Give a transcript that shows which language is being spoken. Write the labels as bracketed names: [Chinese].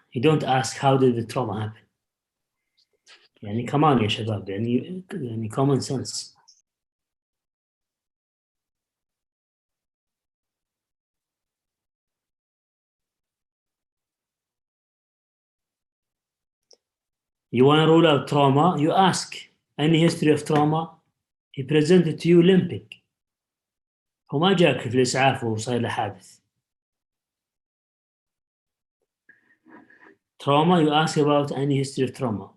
[English] You don't ask how did the trauma happen. [Arabic] يعني كمان يا شباب يعني [English] common sense. You want to rule out trauma, you ask any history of trauma. He presented to you limping. [Arabic] هو ما جاك في الإسعاف وصار له حادث. [English] Trauma, you ask about any history of trauma.